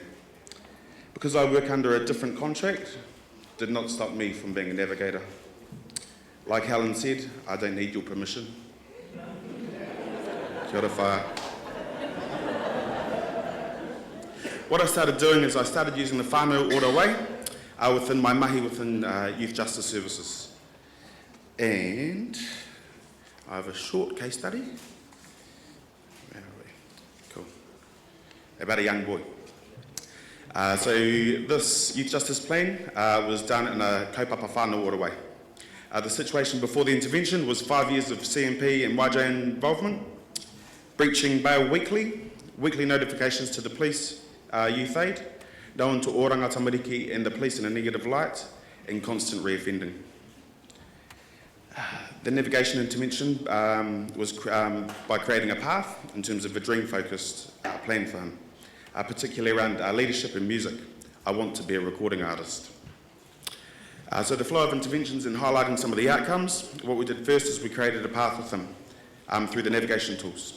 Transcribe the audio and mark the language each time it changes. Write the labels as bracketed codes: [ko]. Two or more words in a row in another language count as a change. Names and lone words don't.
[en] Because I work under a different contract, did not stop me from being a navigator. Like Helen said, I don't need your permission. [mi] Kia ora whā. [en] What I started doing is I started using the [mi] whānau ora [en] way within my mahi within youth justice services. And I have a short case study. Where are we? Cool. About a young boy. So this youth justice plan was done in a [mi] kaupapa whānau ora [en] way. The situation before the intervention was 5 years of CMP and YJ involvement, breaching bail weekly notifications to the police, youth aid, known to oranga tamariki and the police in a negative light, and constant reoffending. The navigation intervention was by creating a path in terms of a dream-focused plan for him, particularly around leadership and music. I want to be a recording artist. So the flow of interventions and highlighting some of the outcomes, what we did first is we created a path with him through the navigation tools.